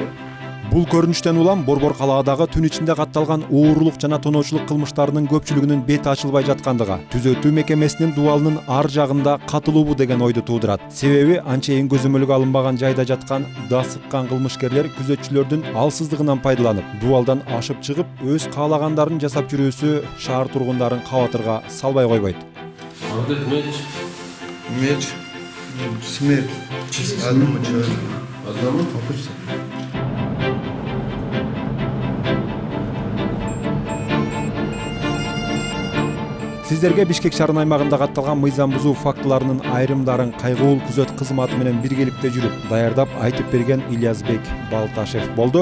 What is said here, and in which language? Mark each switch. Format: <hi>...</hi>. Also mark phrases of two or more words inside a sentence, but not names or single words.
<ky>Бул көрүнүштөн улам Борбор калаадагы түн ичинде катталган уурулук жана тоноочулук кылмыштарынын көпчүлүгүнүн бети ачылбай жаткандыгы, түзөтүү мекемесинин дубалынын ар жагында катылуубу деген ойду туудурат. Себеби анчейин көзөмөлгө алынбаган жайда жаткан да сыккан кылмышкерлер күзөтчүлөрдүн алсыздыгынан пайдаланып, дубалдан ашып чыгып, өз каалагандарын жасап жүрүүсү шаар тургундарын кабатырга салбай койбойт.</ky> <ru>Меч. Смерть. Одному человеку. Одному?</ru> <ky>Сиздерге Бишкек шаарынын аймагында катталган мыйзам бузуу фактыларынын айрымдарын кайгылуу күзөт кызматы менен биргеликте жүрүп, даярдап айтып берген Ильязбек Балташев болду.</ky>